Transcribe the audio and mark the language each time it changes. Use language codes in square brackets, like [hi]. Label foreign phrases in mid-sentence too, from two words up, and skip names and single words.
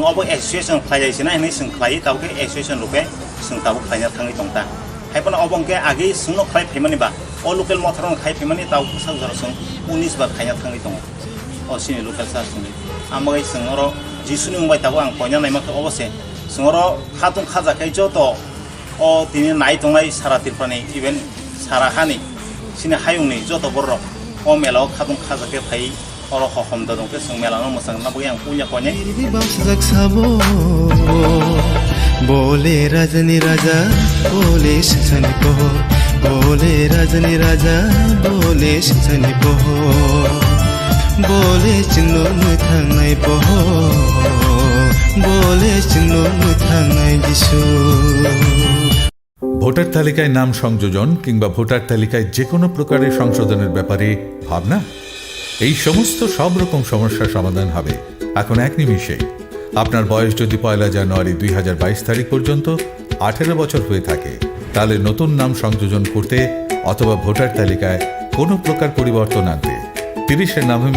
[brx] अबो एसोसिएशन खालायसिना हिनै जों खालायो दाबो एसोसिएशन रुपे जों दाबो खालायना थाङै दंता हायपाना अबंके आगे जोंनो खालाय फैमानिबा अ लोकेल मथाराव खालाय फैमानि दाबो साउजार जों 19 बार खालायना थाङै दङ अ सिनि लोकेल सार्चनि आमगाय जों अर जिसुनि मुंबाय दाबो आं पयना नायमाखौ अबसे जोंर खातुं खाजाखाय जत अ दिनै नाय दंनाय सारा तिरफानि इभेन सारा हानि सिनि हायुंनि जत बर अ मेलाव खातुं खाजाखाय फाय अर हमदा दंके जों मेलानो मोसां नाबो आं पुnya पने बोले रजनी राजा बोले सनी po बोले रजनी राजा बोले सनी po बोले चिन्नो थांनाय po बोले चिन्नो थांनाय जिसु [bn] ভোটার তালিকায় নাম সংযোজন কিংবা ভোটার তালিকায় যে কোনো প্রকারের সংশোধনের ব্যাপারে ভাবনা এই সমস্ত সব রকম সমস্যার সমাধান হবে এখন এক নিমিষেই আপনার বয়স যদি 1 জানুয়ারি 2022 তারিখ পর্যন্ত 18 বছর হয়ে থাকে তাহলে নতুন নাম সংযোজন করতে অথবা ভোটার তালিকায় কোনো প্রকার পরিবর্তন আনতে 30 নভেম্বর